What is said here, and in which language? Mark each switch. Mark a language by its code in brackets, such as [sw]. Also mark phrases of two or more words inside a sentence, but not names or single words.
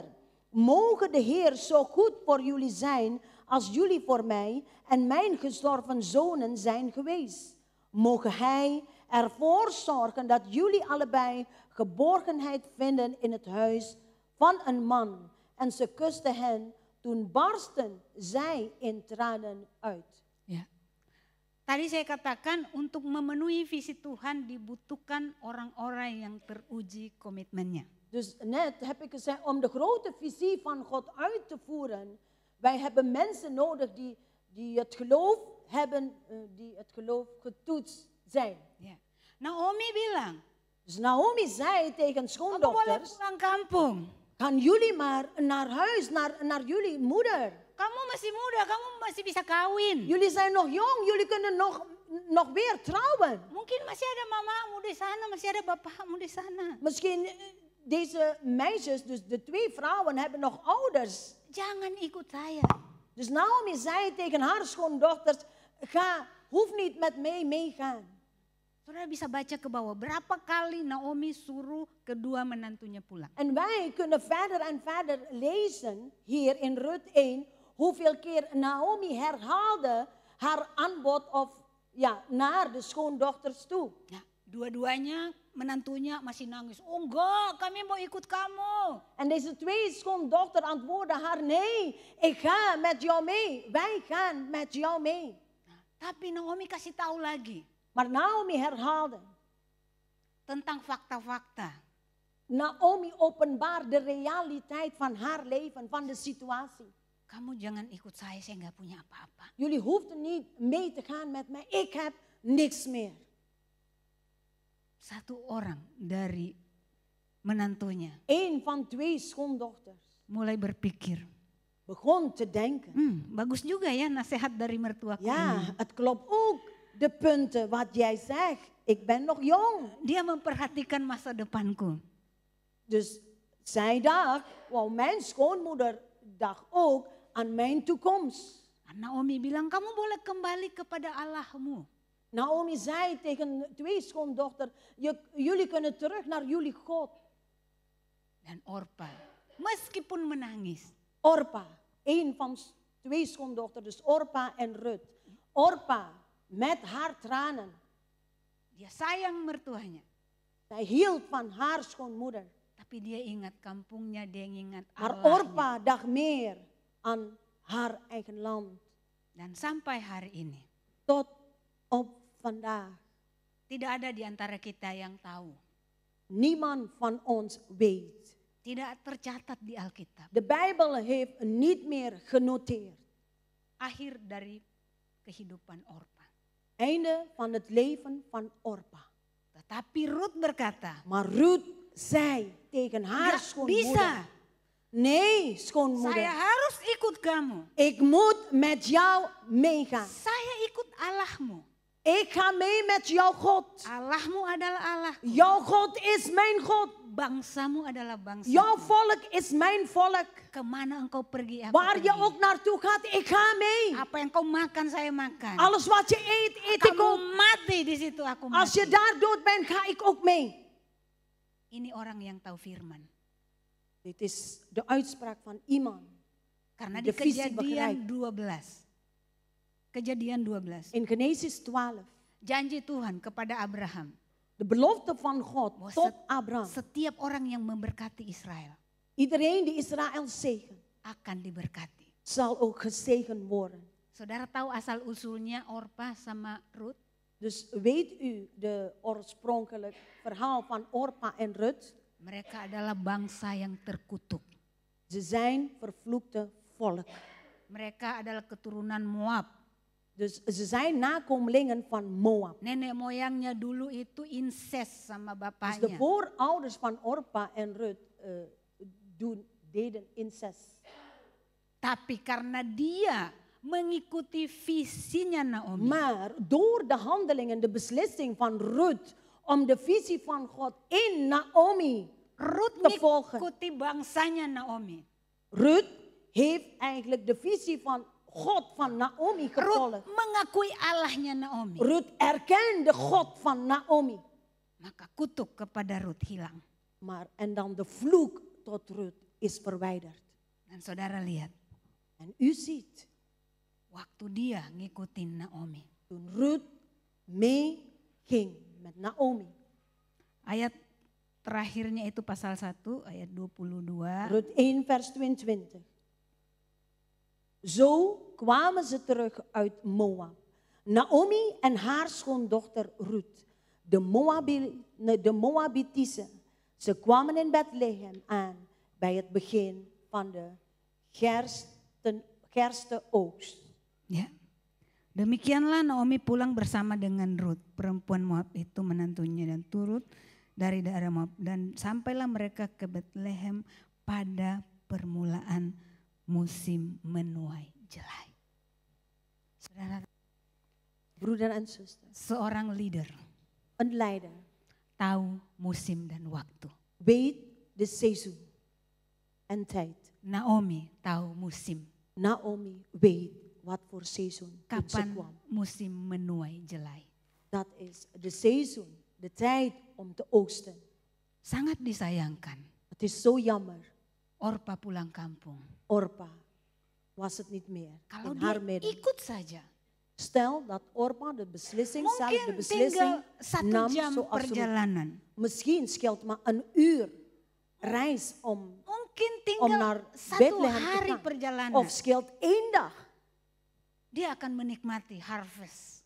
[nl] Mogen de Heer zo goed voor jullie zijn als jullie voor mij en mijn gestorven zonen zijn geweest. Mogen Hij ervoor zorgen dat jullie allebei geborgenheid vinden in het huis van een man. En ze kuste hen, toen barsten zij in tranen uit. [id] Ya. Tadi saya katakan untuk memenuhi visi Tuhan dibutuhkan orang-orang yang teruji komitmennya. [nl] Dus net heb ik gezegd, om de grote visie van God uit te voeren, wij hebben mensen nodig die het geloof hebben, die het geloof getoetst zijn. [id] Ya. Naomi bilang, [nl] Dus Naomi zei tegen [id] kamu boleh [nl] schoondochters, [id] pulang kampung. [nl] gaan jullie maar naar huis, naar jullie moeder. [id] Kamu masih muda, kamu masih bisa kawin. [nl] Jullie zijn nog jong, jullie kunnen nog weer trouwen. [id] Mungkin masih ada mamamu di sana, masih ada bapakmu di sana. [nl] Misschien deze meisjes, dus de 2 vrouwen, hebben nog ouders. [id] Jangan ikut saya. [nl] Dus Naomi zei tegen haar schoondochters, hoef niet met mij meegaan. [id] Saudara bisa baca ke bawah, berapa kali Naomi suruh kedua menantunya pulang. [nl] En wij kunnen verder en verder lezen hier in Rut 1, hoeveel keer Naomi herhaalde haar aanbod naar de schoondochters toe. [id] Nah, dua-duanya menantunya masih nangis. Oh enggak, kami mau ikut kamu. [nl] En deze 2 schoondochters antwoordden haar, nee, ik ga met jou mee. Wij gaan met jou mee. [id] Nah, tapi Naomi kasih tahu lagi [nl] Maar Naomi herhaalde. [id] tentang fakta-fakta. [nl] Naomi openbaart de realiteit van haar leven, van de situatie. [id] Kamu jangan ikut saya nggak punya apa-apa. [nl] Jullie hoefden niet mee te gaan met mij, ik heb niks meer. [id] Satu orang dari menantunya [nl] Eén van 2 schoondochters [id] mulai berpikir, [nl] begon te denken. [id] bagus juga ya nasihat dari mertuaku ini. [nl] Ja, het klopt ook. De punten wat jij zegt. Ik ben nog jong. [id] Dia memperhatikan masa depanku. [nl] Dus zij dacht, mijn schoonmoeder dacht ook aan mijn toekomst. [id] Naomi bilang, kamu boleh kembali kepada Allahmu. [nl] Naomi zei tegen 2 schoondochters, jullie kunnen terug naar jullie God. [id] Dan Orpa, meskipun menangis. Orpa, [nl] één van 2 schoondochters, dus Orpa en Rut. Orpa, met haar tranen. [id] Dia sayang mertuanya. [nl] Zij hield van haar schoonmoeder. [id] Tapi dia ingat kampungnya, dia ingat [nl] Maar [id] Allahnya. [nl] Orpa dacht meer aan haar eigen land. [id] Dan sampai hari ini. [nl] Tot op vandaag. [id] Tidak ada di antara kita yang tahu. [nl] Niemand van ons weet. [id] Tidak tercatat di Alkitab. [nl] De Bijbel heeft niet meer genoteerd. [id] Akhir dari kehidupan Orpa. [nl] Einde van het leven van Orpa. [id] Tetapi Rut berkata, [nl] Maar Rut zei tegen haar [id] "Nggak [nl] schoonmoeder. [id] bisa. [nl] Nee, [id] Saya [nl] schoonmoeder. [id] harus ikut kamu. [nl] Ik moet met jou meegaan. [id] Saya ikut Allahmu. [nl] Ik ga mee met jouw God. [id] Allahmu adalah Allahku. [nl] Jouw God is mijn God. [id] Bangsamu adalah bangsa. [nl] Jouw volk is mijn volk. [id] Kemana engkau pergi, aku [nl] Waar je [id] pergi. [nl] ook naartoe gaat, ik ga mee. [id] Apa yang kau makan, saya makan. [nl] Alles wat je eet, eet ik [id] Kamu [nl] ook. [id] mati di situ, aku [nl] Als [id] mati. [nl] je daar dood bent, ga ik ook mee. [id] Ini orang yang tahu firman. [nl] Dit is de uitspraak van iemand. [id] Karena di [nl] De visie [id] Kejadian [nl] begrijpt. [id] 12. Kejadian 12. [nl] In Genesis 12. [id] Janji Tuhan kepada Abraham. [nl] De belofte van God [id] Bahwa [nl] tot Abraham. [id] Setiap orang yang memberkati Israël [nl] Iedereen die Israël zegent, [id] akan diberkati. [nl] zal ook gezegend worden. [id] Saudara tahu asal usulnya Orpa sama Rut? [nl] Dus weet u de oorspronkelijk verhaal van Orpa en Rut? [id] Mereka adalah bangsa yang terkutuk. [nl] Ze zijn vervloekte volk. [id] Mereka adalah keturunan Moab. [nl] Dus ze zijn nakomelingen van Moab. [id] Nenek moyangnya dulu itu incest sama [nl] Dus de [id] bapaknya. [nl] voorouders van Orpa en Rut deden incest. [id] Tapi karena dia mengikuti visinya Naomi. [nl] Maar door de handelingen, de beslissing van Rut om de visie van God in Naomi [id] Rut [nl] te volgen. [id] mengikuti bangsanya Naomi. [nl] Rut heeft eigenlijk de visie van God van Naomi [id] Rut [nl] gevolgd. [id] mengakui Allahnya Naomi. [nl] Rut erkende God van Naomi. [id] Maka kutuk kepada Rut hilang. [nl] En dan de vloek tot Rut is verwijderd. [id] Dan saudara lihat, [nl] En u ziet, [id] waktu dia ngikutin Naomi. [nl] toen Rut mee ging met Naomi. [id] Ayat terakhirnya itu pasal 1 ayat 22. [nl] Rut 1 vers 22. Zo kwamen ze terug uit Moab, Naomi en haar schoondochter Ruth, de Moabitise, ze kwamen in Bethlehem aan bij het begin van de gerstenoogst. [id] Ya. Demikianlah Naomi pulang bersama dengan Ruth, perempuan Moab itu menantunya, dan turut dari daerah Moab, dan sampailah mereka ke Bethlehem pada permulaan musim menuai jelai. Saudara, [nl] Broeder en zuster, [id] seorang leader [nl] een leider [id] tahu musim dan waktu. [nl] weet de seizoen en tijd. [id] Naomi tahu musim. [nl] Naomi weet wat voor seizoen toen ze [id] Kapan [nl] kwam. [id] musim menuai jelai. [nl] Dat is de seizoen, de tijd om te oogsten. [id] Sangat disayangkan. [nl] Het is zo jammer. [id] Orpa pulang kampung. [nl] Orpa was het niet meer [id] Kalau [nl] in [id] dia [nl] haar midden. [id] ikut saja. [nl] Stel dat Orpa de beslissing zelf, de [id] Mungkin [nl] beslissing [id] tinggal 1 [nl] nam [id] jam [nl] zoals Ruth. [id] perjalanan. [nl] Misschien scheelt maar een uur reis om [id] Mungkin [nl] om [id] tinggal [nl] naar [id] 1 [nl] Bethlehem te [id] hari [nl] gaan. [id] perjalanan. [nl] Of scheelt 1 dag. [id] Dia akan menikmati harvest.